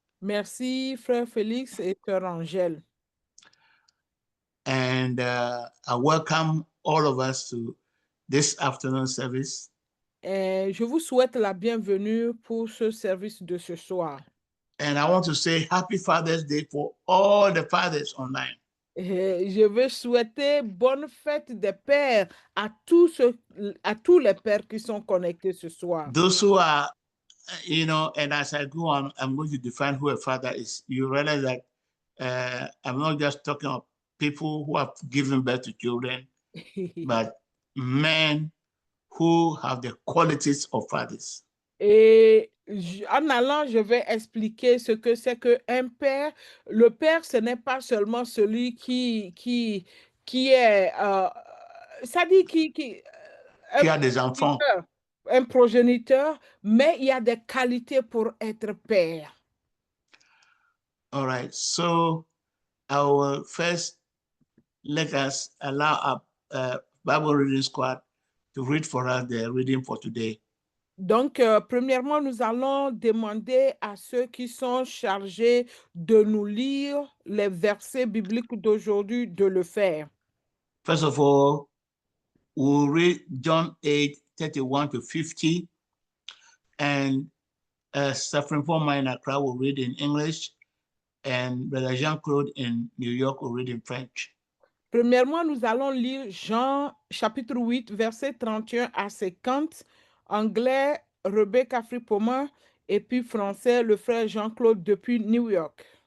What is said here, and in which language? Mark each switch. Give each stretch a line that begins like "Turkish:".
French: Merci, frère Félix et sœur Angèle.
English: And I welcome all of us to this afternoon service.
French: Et je vous souhaite la bienvenue pour ce service de ce soir.
English: And I want to say Happy Father's Day for all the fathers online.
French: Et je veux souhaiter bonne fête des pères à tous les pères qui sont connectés ce soir.
English: Those who are, and as I go on, I'm going to define who a father is. You realize that I'm not just talking of people who have given birth to children, but men who have the qualities of fathers.
French: Et en allant, je vais expliquer ce que c'est qu'un père. Le père, ce n'est pas seulement celui qui est, ça dit Qui a des enfants. Un progéniteur, mais il y a des qualités pour être père.
English: All right, so I will first let us allow our Bible reading squad to read for us the reading for today.
French: Donc, premièrement, nous allons demander à ceux qui sont chargés de nous lire les versets bibliques d'aujourd'hui de le faire.
English: First of all, we'll read John 8, 31 to 50, and Stephen Foreman in Accra will read in English, and Brother Jean-Claude in New York will read in French.
French: Premièrement, nous allons lire Jean chapitre 8, versets 31 à 50, anglais, Rebecca Fripoma, et puis français, le frère Jean-Claude depuis New York.